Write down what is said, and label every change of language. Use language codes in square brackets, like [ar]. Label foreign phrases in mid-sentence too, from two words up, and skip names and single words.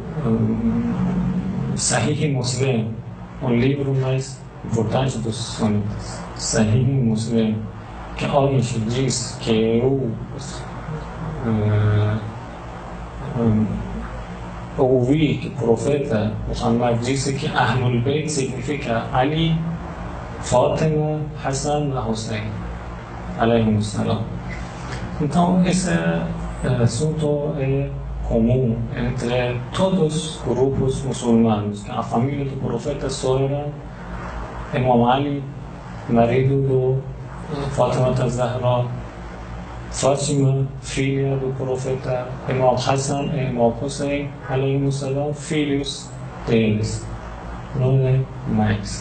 [pt] Sahih Muslim, o livro mais importante dos sunitas, Sahih Muslim, que hoje diz que ouvi que o profeta Muhammad disse que [ar] أهل البيت [pt] significa Ali, Fátima, Hassan e Hussein, [ar] عليهم السلام. [pt] Então, esse assunto é comum entre todos os grupos muçulmanos. A família do profeta só era Imam Ali, marido do Fátima AzZahra, Fátima, filha do profeta, Imam Hassan e Imam Hussein, [ar] عليهم السلام, [pt] filhos deles, não é mais.